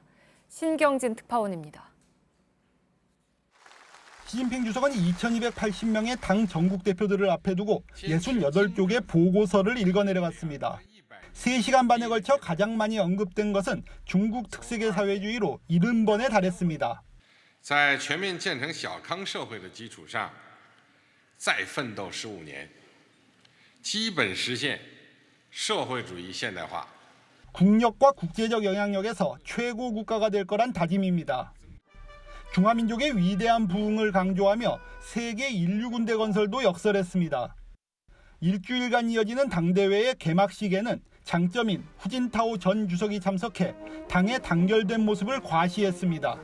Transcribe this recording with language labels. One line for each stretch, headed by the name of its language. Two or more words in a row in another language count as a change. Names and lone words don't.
Korean: 신경진 특파원입니다. 시진핑 주석은 2280명의 당 전국 대표들을 앞에 두고 68쪽의 보고서를 읽어내려갔습니다. 3시간 반에 걸쳐 가장 많이 언급된 것은 중국 특색의 사회주의로 70번에 달했습니다.
Chinese: 在全面建成小康社会的基础上再奋斗15年基本实现社会主义现代化
Korean: 국력과 국제적 영향력에서 최고 국가가 될 거란 다짐입니다. 중화민족의 위대한 부흥을 강조하며 세계 인류 군대 건설도 역설했습니다. 일주일간 이어지는 당대회의 개막식에는 장점인 후진타오 전 주석이 참석해 당의 단결된 모습을 과시했습니다.